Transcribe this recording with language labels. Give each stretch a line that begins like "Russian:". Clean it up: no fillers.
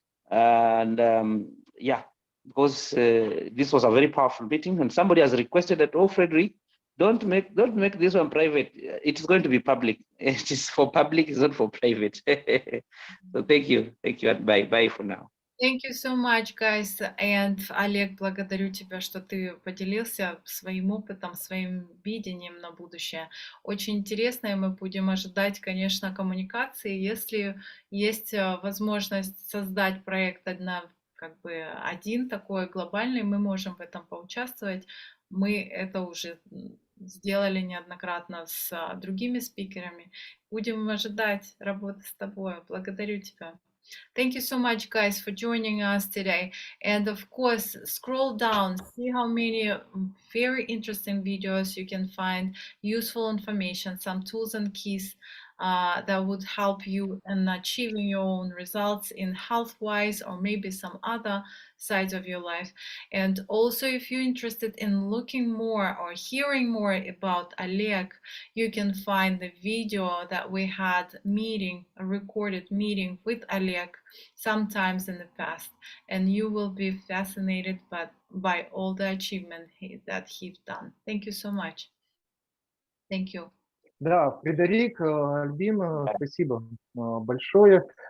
English: And yeah, because this was a very powerful meeting, and somebody has requested that, oh, Frederick, don't make this one private. It is going to be public. It is for public, it's not for private. So thank you, and bye for now. Thank you so much, guys. And
Russian: Олег, благодарю тебя, что ты поделился своим опытом, своим видением на будущее. Очень интересно, и мы будем ожидать, конечно, коммуникации. Если есть возможность создать проект один такой глобальный, мы можем в этом поучаствовать. Мы это уже сделали неоднократно с другими спикерами. Будем ожидать работы с тобой. Благодарю тебя.
English: Thank you so much, guys, for joining us today. And of course, scroll down, see how many very interesting videos you can find, useful information, some tools and keys that would help you in achieving your own results in health-wise or maybe some other sides of your life. And also, if you're interested in looking more or hearing more about Oleg, you can find the video that we had a recorded meeting with Oleg sometimes in the past, and you will be fascinated by all the achievement that he's done. Thank you so much. Thank you.
Russian: Да, Фредерик, Альбина, спасибо большое.